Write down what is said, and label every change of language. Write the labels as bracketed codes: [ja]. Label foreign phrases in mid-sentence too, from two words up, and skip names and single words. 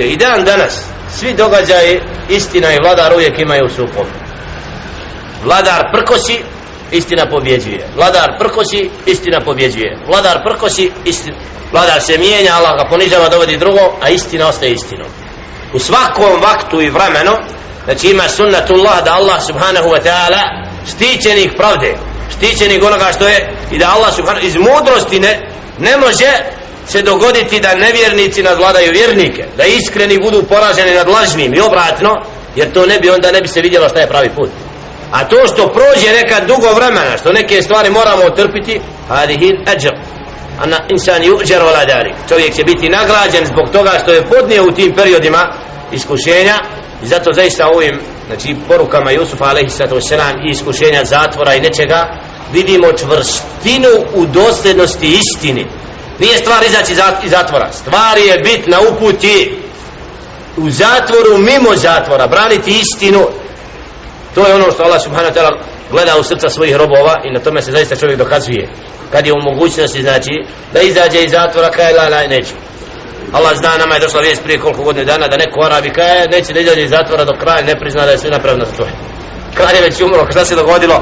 [bs] I dan danas svi događaji, istina i vladar uvijek imaju sukob. Vladar prkosi, istina pobjeđuje. Vladar prkosi, istina pobjeđuje. Vladar prkosi, istina. Vladar se mijenja, Allah ga ponižava, dovodi drugo, a istina ostaje istinom. U svakom vaktu i vremenu, znači ima sunnatullah da Allah [ar] سبحانه وتعالى [bs] štićenih pravde, štićenih onoga što je, i da Allah subhanahu iz mudrosti ne može se dogoditi da nevjernici nadvladaju vjernike, da iskreni budu poraženi nad lažnim i obratno, jer to onda ne bi se vidjelo šta je pravi put. A to što prođe nekad dugo vremena, što neke stvari moramo otrpiti, [ar] هذا الأجر، أن الإنسان يؤجر ولا ذلك, [bs] čovjek će biti nagrađen zbog toga što je podnio u tim periodima iskušenja. I zato zaista ovim, znači porukama Jusufa a.s. i iskušenja zatvora i nečega vidimo čvrstinu u dosljednosti istini. Nije stvar izaći iz zatvora, stvar je bit na uputi u zatvoru, mimo zatvora, braniti istinu. To je ono što Allah [ar] سبحانه وتعالى [bs] gleda u srca svojih robova i na tome se zaista čovjek dokazuje kad je u mogućnosti, znači da izađe iz zatvora, kaj la neće. Allah zna, nama je došla vijest prije koliko godina dana da neko Arabi kaj neće da izađe iz zatvora dok kralj ne prizna da je sve napravljeno za to. Kralj je već umro, šta se dogodilo?